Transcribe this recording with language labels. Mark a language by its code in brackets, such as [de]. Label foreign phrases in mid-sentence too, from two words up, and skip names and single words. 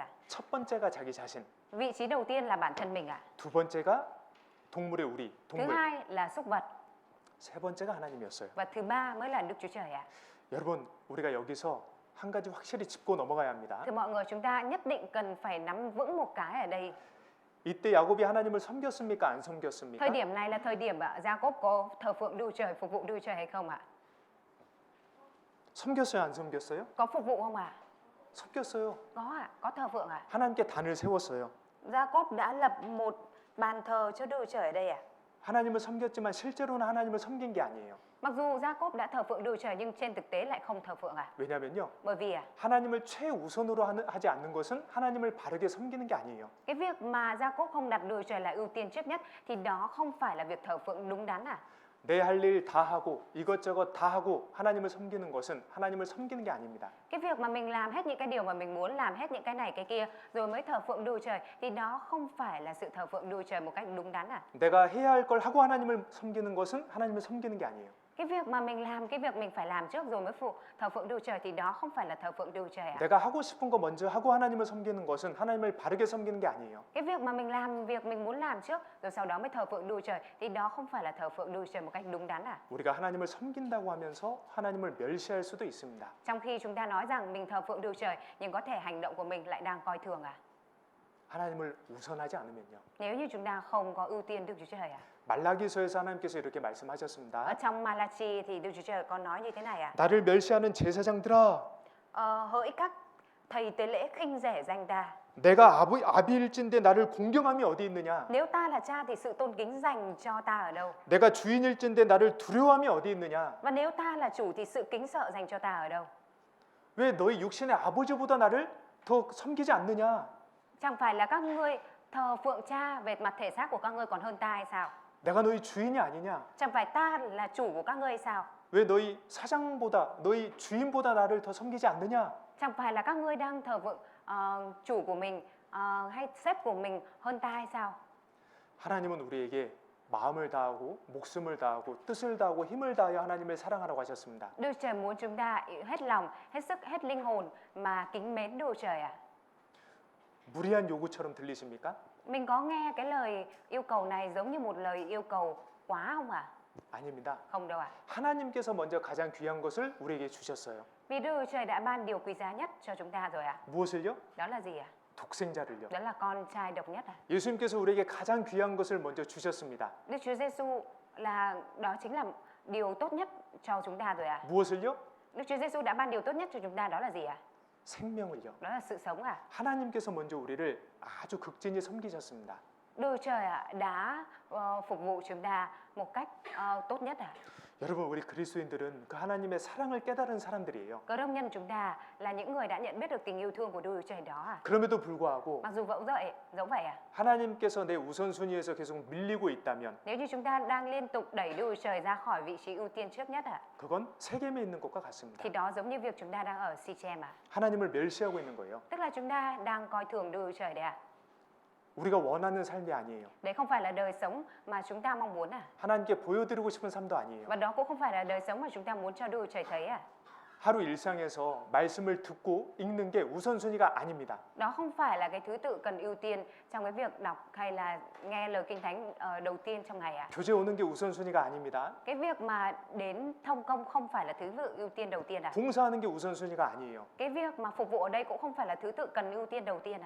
[ko] 첫 번째가 자기 자신, [vi] Vị trí đầu tiên là bản thân mình ạ. [ko] 두 번째가 동물의 우리, [vi] Thứ [ko] 동물. [vi] hai là súc vật [ko] 세 번째가 하나님이었어요. [vi] và thứ ba mới là Đức Chúa Trời ạ. [ko] 여러분, 우리가 여기서 한 가지 확실히 짚고 넘어가야 합니다. [vi] Thì mọi người chúng ta nhất định cần phải nắm vững một cái ở đây. [ko] 이때 야곱이 하나님을 섬겼습니까? 안 섬겼습니까? [vi] Thời điểm này là thời điểm Jacob có thờ phượng Đức Chúa Trời, phục vụ Đức Chúa Trời hay không ạ? [ko] 섬겼어요? 안 섬겼어요? [vi] Có phục vụ không ạ? [ko] 섬겼어요. [vi] Có ạ, có thờ phượng ạ. [ko] 하나님께 단을 세웠어요. [vi] Jacob đã lập một bàn thờ cho Đức Chúa Trời ở đây ạ. [ko] 하나님을 섬겼지만 실제로는 하나님을 섬긴 게 아니에요. [vi] Mặc dù Jacob đã thờ phượng Đức Chúa Trời nhưng trên thực tế lại không thờ phượng à? [ko] 왜냐면요. [vi] Bởi vì [ko] 하나님을 최우선으로 하지 않는 것은 하나님을 바르게 섬기는 게 아니에요. [vi] cái việc mà Jacob không đặt Đức Chúa Trời là ưu tiên trước nhất thì đó không phải là việc thờ phượng đúng đắn à? [ko] 내 할 일 다 하고 이것저것 다 하고 하나님을 섬기는 것은 하나님을 섬기는 게 아닙니다. [vi] Cái việc mà mình làm hết những cái điều mà mình muốn, làm hết những cái này cái kia rồi mới thờ phượng Đức Chúa Trời thì đó không phải là sự thờ phượng Đức Chúa Trời một cách đúng đắn à? [ko] 내가 해야 할 걸 하고 하나님을 섬기는 것은 하나님을 섬기는 게 아니에요. [vi] Cái việc mà mình làm, cái việc mình phải làm trước rồi mới thờ phượng Đức Chúa Trời thì đó không phải là thờ phượng Đức Chúa Trời à? [ko] 내가 하고 싶은 거 먼저 하고 하나님을 섬기는 것은 하나님을 바르게 섬기는 게 아니에요. [vi] Cái việc mà mình làm việc mình muốn làm trước rồi sau đó mới thờ phượng Đức Chúa Trời thì đó không phải là thờ phượng Đức Chúa Trời một cách đúng đắn à? [ko] 우리가 하나님을 섬긴다고 하면서 하나님을 멸시할 수도 있습니다. [vi] Trong khi chúng ta nói rằng mình thờ phượng Đức Chúa Trời nhưng có thể hành động của mình lại đang coi thường à? [ko] 하나님을 우선하지 않으면요. [vi] Nếu như chúng ta không có ưu tiên Đức Chúa Trời à? [ko] 말라기서에서 하나님께서 이렇게 [vi] Ở [ko] 말씀하셨습니다. [vi] trong Malachi thì Đức Chúa Trời có nói như thế này à? [ko] 나를 멸시하는 제사장들아, [vi] Hỡi các thầy tế lễ khinh rẻ danh ta. [ko] 내가 아비일진데 나를 공경함이 어디 있느냐? [vi] Nếu ta là cha thì sự tôn kính dành cho ta ở đâu? [ko] 내가 주인일진데 나를 두려워함이 어디 있느냐? [vi] Và nếu ta là chủ thì sự kính sợ dành cho ta ở đâu? [ko] 왜 너희 육신의 아버지보다 나를 더 섬기지 않느냐? [vi] Chẳng phải là các ngươi thờ phượng cha về mặt thể xác của các ngươi còn hơn ta hay sao? [ko] 내가 너희 주인이 아니냐? [vi] Chẳng phải ta là chủ của các ngươi hay sao? [ko] 왜 너희 사장보다 너희 주인보다 나를 더 섬기지 않느냐? [vi] Chẳng phải là các ngươi đang thờ phượng chủ của mình hay sếp của mình hơn ta hay sao? [ko] 하나님은 우리에게 마음을 다하고 목숨을 다하고 뜻을 다하고 힘을 다하여 하나님을 사랑하라고 하셨습니다. [vi] Đức Trời muốn chúng ta hết lòng, hết sức, hết linh hồn mà kính mến Đức Trời à? [ko] 무리한 요구처럼 들리십니까? [vi] Mình có nghe cái lời yêu cầu này giống như một lời yêu cầu quá không ạ? [ko] 아닙니다. [vi] Không đâu ạ. [ko] 하나님께서 먼저 가장 귀한 것을 우리에게 주셨어요. [vi] Vì Đức Trời đã ban điều quý giá nhất cho chúng ta rồi ạ. [ko] 무엇을요? [vi] Đó là gì ạ? [ko] 독생자를요. [vi] Đó là con trai độc nhất ạ. [ko] 예수님께서 우리에게 가장 귀한 것을 먼저 주셨습니다. [vi] Đức Chúa Giêsu đó chính là điều tốt nhất cho chúng ta rồi ạ. [ko] 무엇을요? [vi] Đức Chúa Giêsu đã ban điều tốt nhất cho chúng ta đó là gì ạ? [ko] 생명을요. [vi] Đó là sự sống ạ. [ko] 하나님께서 먼저 우리를 아주 극진히 섬기셨습니다. [vi] Đức Trời đã phục vụ chúng ta một cách tốt nhất ạ. [ko] 여러분, 우리 그리스도인들은 그 하나님의 사랑을 깨달은 사람들이에요. [vi] Cơ đốc nhân chúng ta là những người đã nhận biết được tình yêu thương của Đức Trời đó à. [ko] 그럼에도 불구하고 [vi] Mặc dù giống vậy à. [ko] 하나님께서 내 우선순위에서 계속 밀리고 있다면 [vi] Nếu như chúng ta đang liên tục đẩy Đức Trời ra khỏi vị trí ưu tiên trước nhất à, [ko] 그건 세겜에 있는 것과 같습니다. [vi] thì đó giống như việc chúng ta đang ở Sichem à. [ko] 하나님을 멸시하고 있는 거예요. [vi] Tức là chúng ta đang coi thường Đức Trời đấy à. [ko] 우리가 원하는 삶이 아니에요. [vi] Đấy không phải là đời sống mà chúng ta mong muốn à. [ko] 하나님께 보여드리고 싶은 삶도 아니에요. [vi] Và đó cũng không phải là đời sống mà chúng ta muốn cho Đức Trời thấy à. [ko] 하루 일상에서 말씀을 듣고 읽는 게 우선순위가 아닙니다. [vi] Đó không phải là cái thứ tự cần ưu tiên trong cái việc đọc hay là nghe lời Kinh Thánh đầu tiên trong ngày à. [ko] 교제 오는 게 우선순위가 아닙니다. [vi] Cái việc mà đến thông công không phải là thứ tự ưu tiên đầu tiên à. [ko] 봉사하는 게 우선순위가 아니에요. [vi] Cái việc mà phục vụ ở đây cũng không phải là thứ tự cần ưu tiên đầu tiên à.